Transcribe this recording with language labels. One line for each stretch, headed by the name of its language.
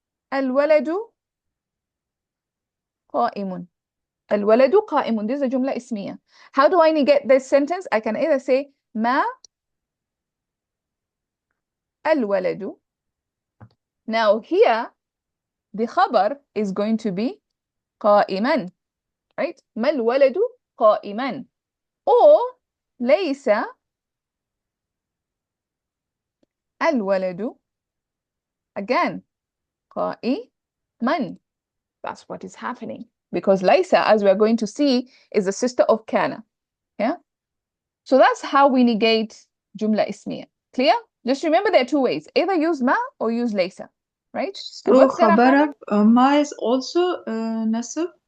Arabic: Al-waladu qa'imun. Al-waladu qa'imun.
English: This is a jumla ismiya. How do I negate this sentence? I can either say
Arabic: ma al-waladu.
English: Now here, the khabar is going to be qa'iman. Right?
Arabic: ما الولد قائما. Or ليس الولد, again, قائما.
English: That's what is happening. Because ليس, as we are going to see, is the sister of kana. Yeah? So that's how we negate jumla ismiya. Clear? Just remember there are two ways. Either use ma or use ليس. Right? So And what's gonna khabar happen? ma is also nasab?